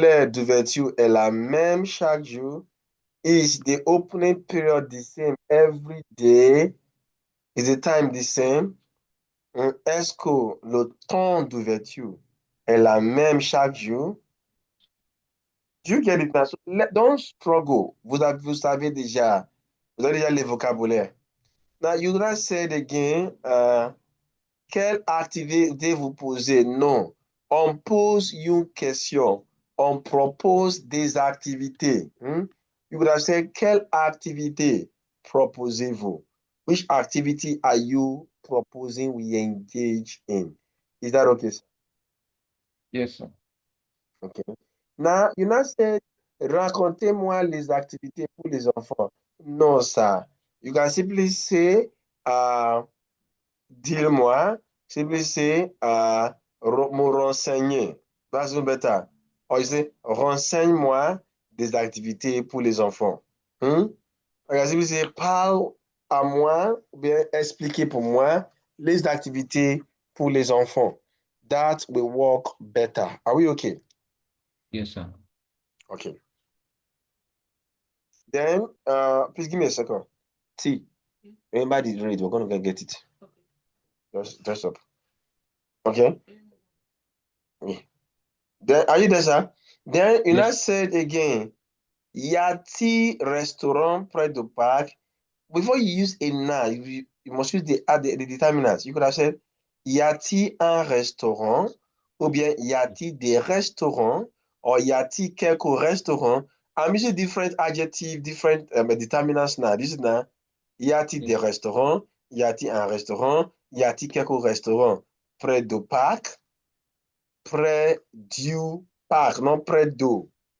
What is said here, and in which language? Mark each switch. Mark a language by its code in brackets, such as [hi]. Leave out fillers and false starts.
[fr] l'heure d'ouverture est la même chaque jour? [en] Is the opening period the same every day? Is the time the same? [fr] Est-ce que le temps d'ouverture est la même chaque jour? [en] Do you get it now? So don't struggle. [fr] Vous savez déjà, vous avez déjà le vocabulaire. [en] Now you gonna say it again. [fr] Quelle activité vous posez? Non. On pose une question. On propose des activités. [en] You would have said, [fr] quelle activité proposez-vous? [en] Which activity are you proposing we engage in? Is that okay, sir? Yes, sir. Okay. Now, you now said, [fr] racontez-moi les activités pour les enfants. Non, ça. [en] You can simply say, [fr] dis-moi, [en] simply say, [fr] me renseigner. [en] That's no better. Or you say, [fr] renseigne-moi des activités pour les enfants. Hmm? [en] Or you simply say, [fr] parle à moi, ou bien expliquez pour moi les activités pour les enfants. [en] That will work better. Are we okay? Yes, sir. Okay. Then, please give me a second. T, remember the rate. We're going to get it. Just dress up. Okay? Yeah. Then, are you there, sir? Then, you Yes. now said again, [fr] y a-t-il restaurant près du parc? [en] Before you use a na, you must use the determinants. You could have said, [fr] y a-t-il un restaurant? Ou bien, y a-t-il des restaurants? Or y a-t-il quelques restaurants? [en] I'm using different adjectives, different determinants now. This is now, [fr] y a-t-il des [en] Yes. [fr] restaurants? Y a-t-il un restaurant? Y a-t-il quelques restaurants? Près du parc? Près du parc, non près d'eau.